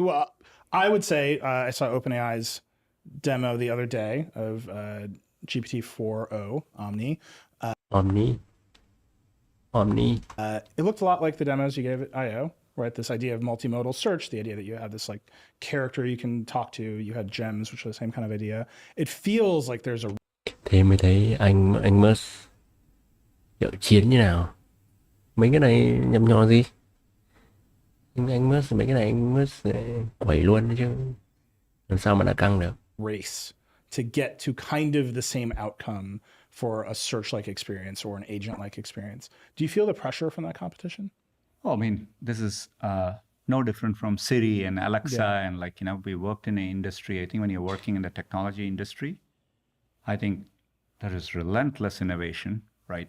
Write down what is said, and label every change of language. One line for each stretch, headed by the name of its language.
English: Well, I would say I saw OpenAI's demo the other day of GPT-4o Omni. Omni. It looked a lot like the demos you gave at I/O, right? This idea of multimodal search, the idea that you have this like character you can talk to. You had gems, which was the same kind of idea. It feels like there's a
Vietnamese: Thế mới thấy anh Musk dạo chiến như nào. Mấy cái này nhầm nhò gì? Anh Musk mấy cái này anh Musk quẩy luôn đấy chứ. Làm sao mà đã căng được?
English: race to get to kind of the same outcome for a search-like experience or an agent-like experience. Do you feel the pressure from that competition? Oh, I mean, this is no different from Siri and Alexa. Yeah. And we worked in an industry. I think when you're working in the technology industry, I think there is relentless innovation, right?